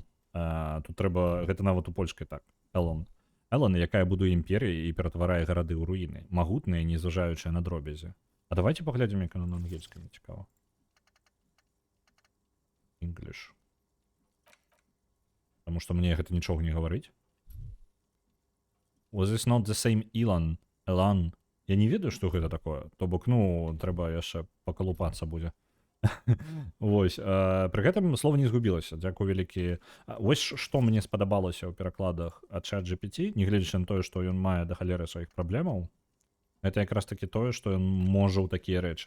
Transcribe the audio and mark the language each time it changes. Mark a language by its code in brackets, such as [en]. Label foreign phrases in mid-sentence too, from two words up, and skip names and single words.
[be] Тут трэба, гэта нават у польскай так. Элан, якая будуе імперыі і ператварае гарады ў руіны. Магутныя, не зважаючыя на дробязі. А давайте паглядзім, як яна на ангельскай, мне цікава. [en] English. [be] Таму што мне гэта нічога не гаварыць. [en] Was this not the same Elon? [be] Элан. Я не ведаю, што гэта такое. То бок, ну, трэба яшчэ пакалупацца будзе. Вось, пры гэтым слова не згубілася. Дзякую вялікі. Вось што мне спадабалася ў перакладах ад ChatGPT, нягледзячы на тое, што ён мае да халеры сваіх праблемаў, гэта якраз такі тое, што ён можа ў такія рэчы.